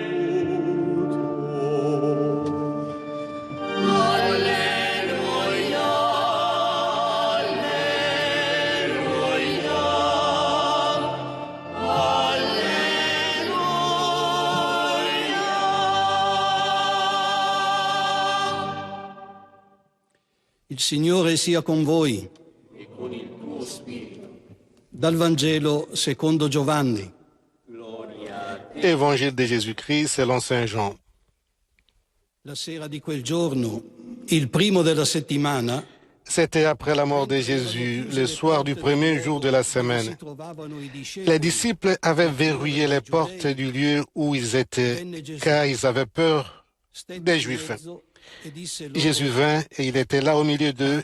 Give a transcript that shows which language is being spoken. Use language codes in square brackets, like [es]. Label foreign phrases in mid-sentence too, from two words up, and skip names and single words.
[it] Alleluia, alleluia, alleluia. Il Signore sia con voi. E con il tuo spirito. Dal Vangelo secondo Giovanni. [fr] Évangile de Jésus-Christ selon Saint Jean. [it] La sera di quel giorno, il primo della settimana, [fr] C'était après la mort de Jésus, le soir du premier jour de la semaine. Les disciples avaient verrouillé les portes du lieu où ils étaient, car ils avaient peur des Juifs. Jésus vint et il était là au milieu d'eux.